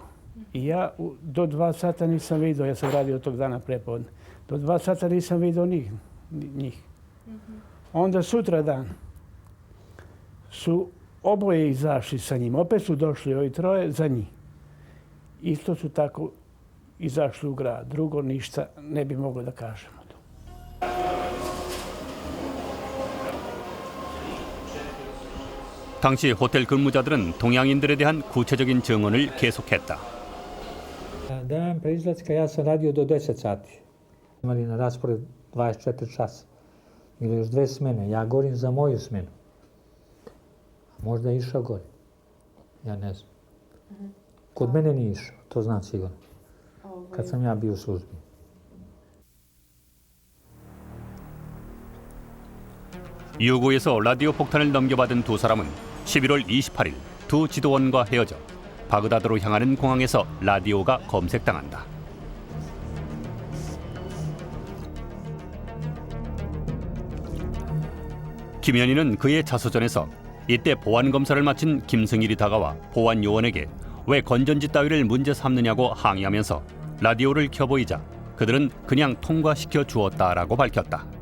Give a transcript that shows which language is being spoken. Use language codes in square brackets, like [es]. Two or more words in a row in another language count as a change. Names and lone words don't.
[sr] I ja do 2 sata nisam vidio, ja sam radio tog dana prepodne, do 2 sata nisam vidio njih. Onda sutra dan su oboje izašli sa njim. Opet su došli ovi troje za njih. Isto su tako izašli u grad. Drugo ništa ne bi moglo da kažemo. [ko] 당시 호텔 근무자들은 동양인들에 대한 구체적인 증언을 계속했다. [sr] Dan pre izlaska ja sam radio do 10 sati. Imali na raspored 24 časa. Ili još 2 smene. Ja govorim za moju smenu. Možda je išao gore. Ja ne znam. Kod mene nije išao, to znam sigurno. Kad sam ja bio u službi. [ko] 유구에서 라디오 폭탄을 넘겨받은 두 사람은 11월 28일 두 지도원과 헤어져 바그다드로 향하는 공항에서 라디오가 검색당한다. 김현희는 그의 자서전에서 이때 보안검사를 마친 김승일이 다가와 보안요원에게 왜 건전지 따위를 문제 삼느냐고 항의하면서 라디오를 켜보이자 그들은 그냥 통과시켜 주었다라고 밝혔다.